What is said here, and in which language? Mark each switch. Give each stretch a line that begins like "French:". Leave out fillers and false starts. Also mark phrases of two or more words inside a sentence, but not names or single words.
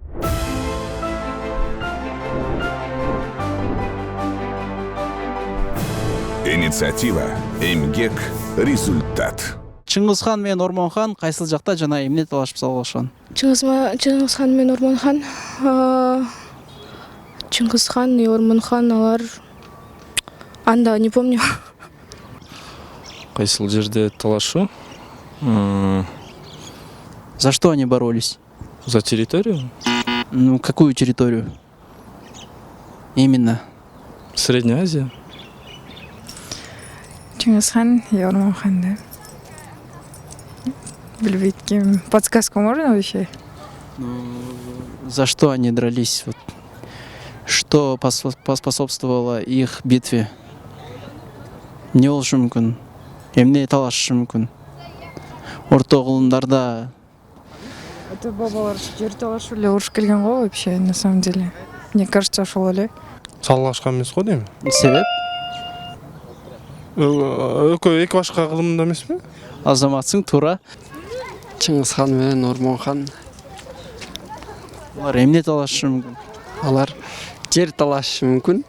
Kyrgyz: Инициатива, эмгек, результат. Чыңгызхан менен Ормонхан кайсыл жакта жана эмне талашып салышкан? Чыңгызхан менен Ормонхан.
Russian: Чыңгызхан и Ормонхан
Kyrgyz: алар анда
Russian: не помню.
Kyrgyz: Кайсыл жерде талашу?
Russian: За что они боролись? За территорию? Ну, какую территорию? Именно. Средняя Азия. Чингисхан и Ормонхан, да?
Kyrgyz: Білбейткем.
Russian: Подсказку можно вообще? За что они дрались? Вот. Что поспособствовало их битве?
Kyrgyz: Не болушу мүмкүн? Эмне талашышы мүмкүн? Орто кылымдарда Это бабалар жер талашып эле уруш келген го вообще,
Russian: на самом деле. Мне кажется,
Kyrgyz: ошол эле. Саллашкан эмес го дейм. себеп? Экөө эки башка кылымда эмеспи? Азаматсың, туура. Чыңгызхан менен Ормонхан Алар эмне талашышы мүмкүн? алар жер талашышы мүмкүн.